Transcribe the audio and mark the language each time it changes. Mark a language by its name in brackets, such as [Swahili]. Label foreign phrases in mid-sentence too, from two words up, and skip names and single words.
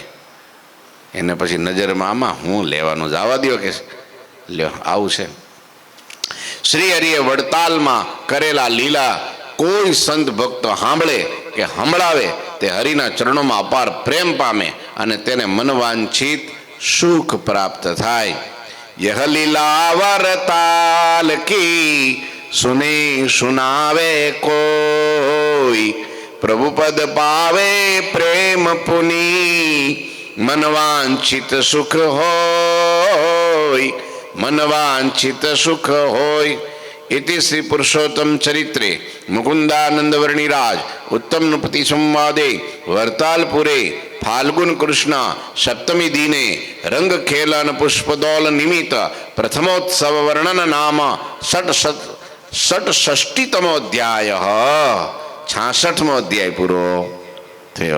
[Gujarati] એને પછી નજરમાં આમાં હું લેવાનું જવા દો કે લ્યો આવું છે. શ્રી હરિએ વડતાલમાં કરેલા લીલા કોઈ સંત ભક્ત સાંભળે કે સંભળાવે તે હરિના ચરણોમાં અપાર પ્રેમ પામે અને તેને મનવાંછિત સુખ પ્રાપ્ત થાય. [Hindi] यह लीला वरताल की सुने सुनावे कोई, प्रभु पद पावे प्रेम पुनी, मनवांछित सुख होय, मनवांछित सुख होय. [Sanskrit] इति श्री पुरुषोत्तम चरित्रे मुकुंदानंद वर्णिराज उत्तम नृपति संवादे वरतालपुरे फाल्गुन कृष्ण सप्तमी दिने रंग खेलन पुष्पदौल निमित्त प्रथमोत्सव वर्णन नाम षट्षष्टितमोध्याय [Gujarati] 66મો અધ્યાય પૂરો થયો.